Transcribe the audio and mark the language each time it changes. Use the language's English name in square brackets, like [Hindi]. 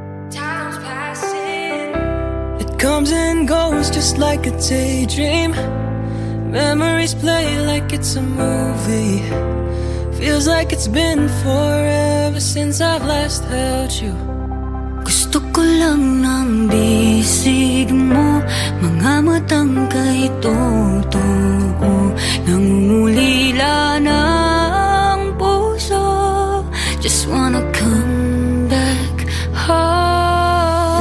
[English] Time's passing. It comes and goes just like a daydream. Memories play like it's a movie. Feels like it's been forever since I've last held you. [Filipino] Gusto ko lang ng bisig mo, mga matang kay totoo, nangungulila ng puso. [English] Just wanna come back home.